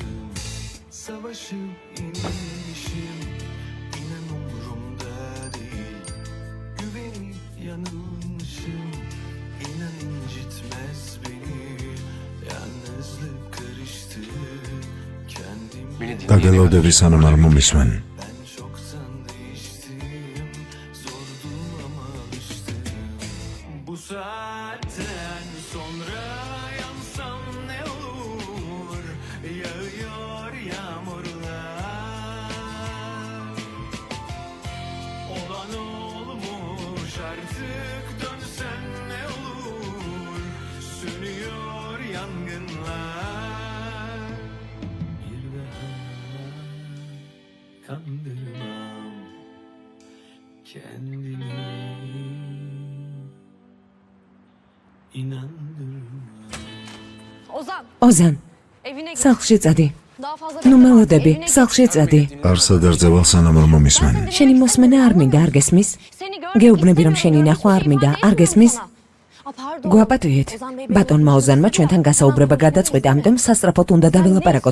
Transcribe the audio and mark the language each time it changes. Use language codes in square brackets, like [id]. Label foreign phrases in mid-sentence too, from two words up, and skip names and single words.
[tr] Savaşıp yenilmişim, inan umurumda değil. Güvenip yanılmışım, inan incitmez beni. Yalnızlık karıştı, kendimle [ka] დაგელოდები სანამ არ მომისმენ. [tr] ben çoktan değiştim, zordu ama alıştım. Bu saatten sonra yansam ne olur, yağıyor yağmurlar. Olan olmuş artık, dönsen ne olur, sönüyor yangınlar. Bir daha kandırmam kendimi, inandırmam. [ka] ოზან, სახლში წადი. ნუ მელოდები, სახლში წადი. არ სადარძევალ სანამ არ მომისმენ. შენი მოსმენა არ მინდა, არ გესმის? გეუბნები რომ შენი ნახვა არ მინდა, არ გესმის? გვაპატიეთ. ბატონმა ოზანმა ჩვენთან გასაუბრება გადაწყვიტა, ამიტომ სასწრაფოდ უნდა დაველაპარაკოთ.